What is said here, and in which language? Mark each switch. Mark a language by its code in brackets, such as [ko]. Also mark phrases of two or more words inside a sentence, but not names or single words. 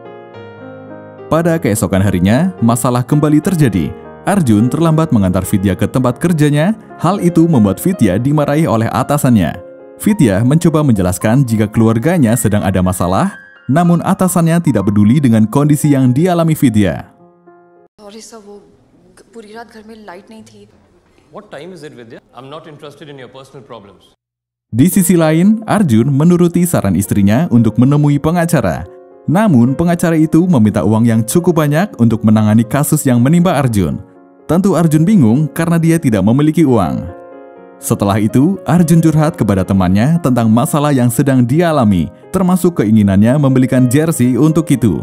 [id] Pada keesokan harinya, masalah kembali terjadi. Arjun terlambat mengantar Vidya ke tempat kerjanya. Hal itu membuat Vidya dimarahi oleh atasannya. Vidya mencoba menjelaskan jika keluarganya sedang ada masalah, namun atasannya tidak peduli dengan kondisi yang dialami Vidya. [en] Sorry sir, [hi] वो पूरी रात घर में लाइट नहीं थी। [en] What time is it, Vidya? I'm not interested in your personal problems. [id] Di sisi lain, Arjun menuruti saran istrinya untuk menemui pengacara. Namun, pengacara itu meminta uang yang cukup banyak untuk menangani kasus yang menimpa Arjun. Tentu Arjun bingung karena dia tidak memiliki uang. Setelah itu, Arjun curhat kepada temannya tentang masalah yang sedang dialami, termasuk keinginannya membelikan jersey untuk Kitu.